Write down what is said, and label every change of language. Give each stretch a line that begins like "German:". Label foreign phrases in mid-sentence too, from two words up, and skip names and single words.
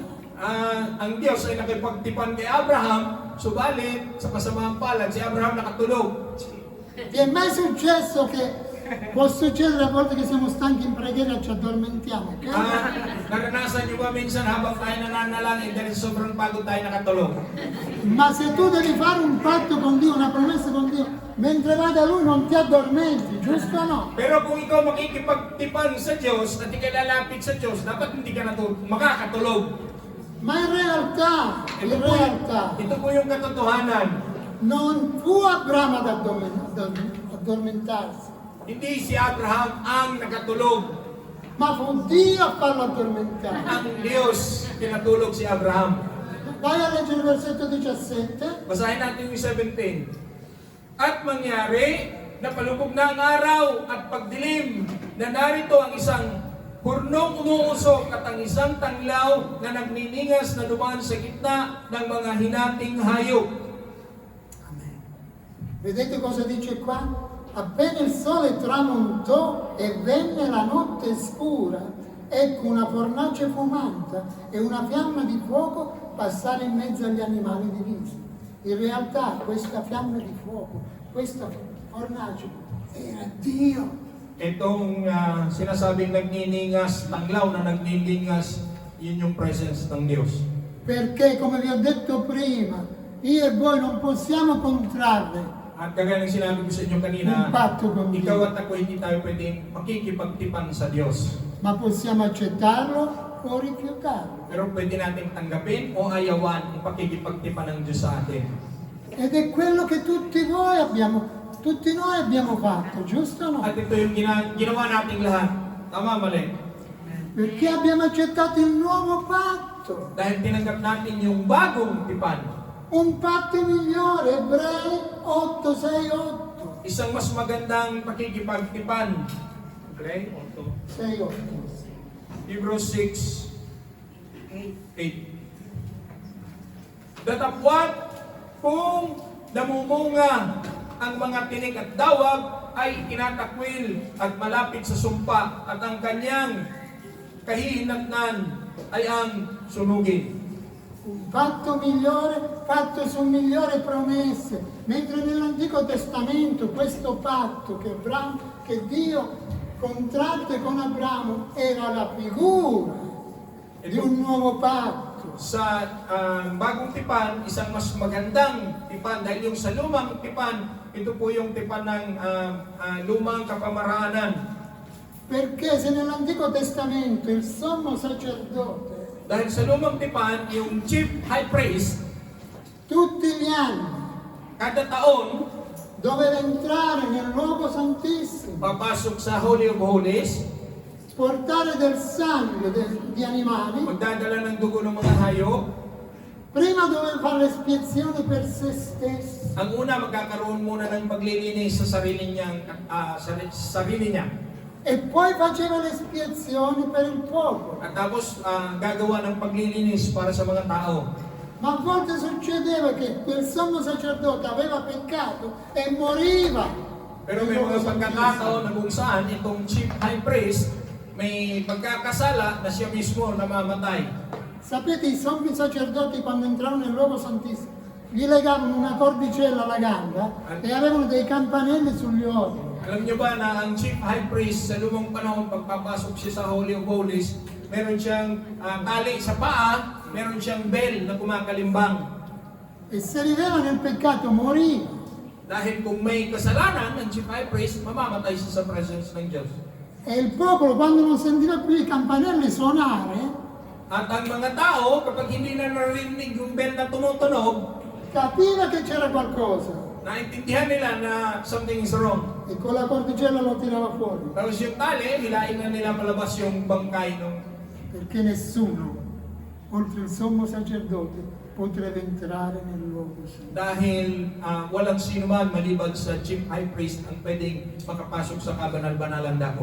Filipino: Ang Diyos ay nakipagtipan kay Abraham, subalit sa kasamaang palad, si Abraham nakatulog.
Italian: Ti è mai successo che può succedere a volte che siamo stanchi in preghiera e ci addormentiamo? Ok?
Filipino: Naranasan niyo ba minsan habang tayo nananalangin dahil sobrang pagod tayo nakatulog?
Italian: Ma se tu devi fare un patto con Dio, una promessa con Dio, mentre vai da Lui non ti addormenti, giusto o no?
Filipino: Pero kung ikaw makikipagtipan sa Diyos at ikaw lalapit sa Diyos, dapat hindi ka makakatulog.
Italian: Ma in realtà,
Filipino: Ito po yung katotohanan.
Italian: non fu Abramo ad addormentarsi,
Filipino: Hindi si Abraham ang nakatulog.
Italian: ma fu Dio a farlo addormentare.
Filipino: Ang Diyos pinatulog si Abraham.
Italian: Vai a leggere il versetto 17.
Filipino: Basahin natin yung 17. At mangyari, napalubog na ang araw at pagdilim, na narito ang isang Hurnong umuusok at ang isang tanglaw na nagniningas na dumaan sa gitna ng mga hinating hayop.
Italian: Amen. Vedete cosa dice qua? Appena il sole tramontò e venne la notte scura, ecco una fornace fumante e una fiamma di fuoco passare in mezzo agli animali divisi. In realtà questa fiamma di fuoco, questa fornace, era Dio.
Filipino: Itong sinasabing nagniningas, tanglaw na nagniningas, yun yung presence ng Diyos.
Italian: Perché, come vi ho detto prima, io e voi non possiamo contrarre
Filipino: At kagaya ng sinabi ko sa inyo kanina,
Italian: un patto con
Filipino: ikaw
Italian: Dio,
Filipino: at ako hindi tayo pwedeng makikipagtipan sa Diyos.
Italian: ma possiamo accettarlo o rifiutarlo.
Filipino: Pero pwede nating tanggapin o ayawan ang pakikipagtipan ng Diyos sa atin.
Italian: Ed è quello che tutti noi abbiamo fatto, giusto o no?
Filipino: At ito yung ginawa nating lahat. Tama, mali.
Italian: Perché abbiamo accettato il nuovo patto,
Filipino: Dahil tinanggap natin yung bagong tipan.
Italian: un patto migliore, Ebrei 8:6-8.
Filipino: Isang mas magandang pakikipagtipan. Okay? 6-8. Hebrews 6:8. Datapwat kung namumunga ang mga tinik at dawag ay tinatakwil at malapit sa sumpa at ang kanyang kahihinatnan ay ang sunugin.
Italian: Un patto migliore fatto su migliori promesse, mentre nell'Antico Testamento questo patto che Dio contratte con Abramo era la figura di un nuovo patto.
Filipino: Sa bagong tipan, isang mas magandang tipan dahil yung sa lumang tipan, ito po yung tipan ng lumang kapamaraanan.
Italian: Perché se nell'Antico Testamento il sommo sacerdote
Filipino: Dahil sa lumang tipan, yung
English: chief high priest,
Italian: tutti gli anni
Filipino: kada taon,
Italian: doveva entrare nel luogo santissimo,
Filipino: papasok sa Holy of Holies,
Italian: portare del sangue di animali,
Filipino: magdadala ng dugo ng mga hayop.
Italian: prima doveva fare l'espiazione per se stesso,
Filipino: Ang una, magkakaroon muna ng paglilinis sa sarili niya.
Italian: e poi faceva l'espiazione per il popolo.
Filipino: At tapos, gagawa ng paglilinis para sa mga tao.
Italian: Ma a volte succedeva che quel sommo sacerdote aveva peccato e moriva.
Filipino: Pero may mga pagkakataon na kung saan itong
English: chief high priest
Filipino: may pagkakasala na siya mismo namamatay.
Italian: Sapete, i sommi sacerdoti quando entravano nel luogo santissimo gli legavano una cordicella alla gamba e avevano dei campanelli sugli occhi.
Filipino: Alam niyo ba na ang
English: chief high priest
Filipino: sa lumang panahon pagpapasok siya sa Holy of Holies, meron siyang tali sa paa, meron siyang bell na kumakalimbang.
Italian: E se viveva nel peccato moriva.
Filipino: Dahil kung may kasalanan ng
English: chief high priest,
Filipino: mamamatay siya sa presence ng Diyos.
Italian: E il popolo, quando non sentiva più i campanelli suonare,
Filipino: At ang mga tao, kapag hindi na narinig yung bell na tumutunog,
Italian: capiva che c'era qualcosa
Filipino: naintindihan nila na
English: something is wrong.
Italian: e con la cordicella lo tirava fuori.
Filipino: Tapos yung tali, hilain na nila palabas yung bangkay ng...
Italian: Perché nessuno, oltre il sommo sacerdote, potrebbe entrare nel luogo santo.
Filipino: Dahil walang sino man maliban sa
English: chief high priest
Filipino: ang pwedeng makapasok sa kabanal-banalan dako.